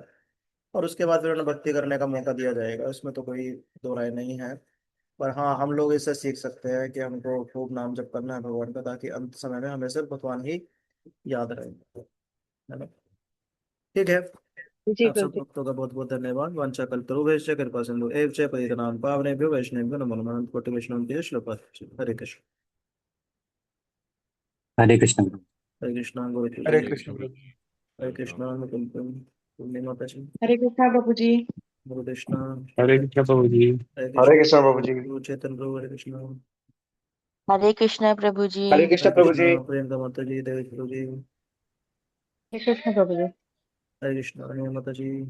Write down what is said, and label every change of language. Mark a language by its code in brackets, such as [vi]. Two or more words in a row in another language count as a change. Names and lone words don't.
[hi] और उसके बाद फिर उन्हें भक्ति करने का मौका दिया जाएगा, इसमें तो कोई दो राय नहीं है। पर हाँ, हम लोग इससे सीख सकते हैं कि हमको खूब नाम जप करना है भगवान का, ताकि अंत समय में हमें सिर्फ भगवान ही याद रहे, है ना। ठीक है। जी आप प्रभु सब जी। भक्तों का बहुत बहुत धन्यवाद। [sa] वांछा कल्पतरुभ्यश्च कृपा सिंधु एव च पतितनां पावनेभ्यो वैष्णवेभ्यो नमो नमः। [hi] कोटि वैष्णव श्लोक। हरे कृष्ण। हरे कृष्ण। हरे कृष्ण गुरु हरे जी। कृष्ण प्रभु। हरे कृष्ण मुकुंद पूर्णिमा पश्चिम। हरे कृष्णा प्रभु जी। गुरु कृष्ण। हरे कृष्ण प्रभु जी। हरे हरे कृष्ण। कृष्ण प्रभु जी। गुरु चैतन्य प्रभु हरे कृष्ण। हरे कृष्ण प्रभु जी। हरे कृष्ण हरे प्रभु जी। कृष्ण प्रियंका माता जी, देव प्रभु जी। हरे कृष्णा प्रभु जी। हरे कृष्ण अनिमा माता जी।